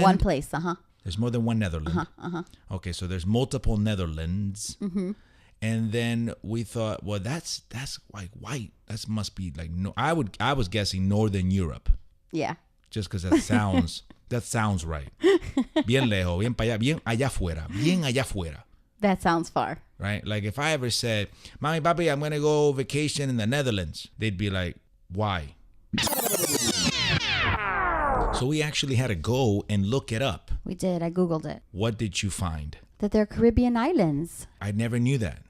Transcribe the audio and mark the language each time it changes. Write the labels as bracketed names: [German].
[English] More than one place, There's more than one Netherlands. Okay, so there's multiple Netherlands. And then we thought, well, that's like white. That must be like I was guessing Northern Europe. Yeah. Just because that sounds right. [Spanish] Bien lejos, bien para allá, bien allá afuera. [English] That sounds far. Right? Like if I ever said, Mommy, Papi, I'm going to go vacation in the Netherlands, they'd be like, why? So we actually had to go and look it up. We did. I Googled it. What did you find? That they're Caribbean islands. I never knew that.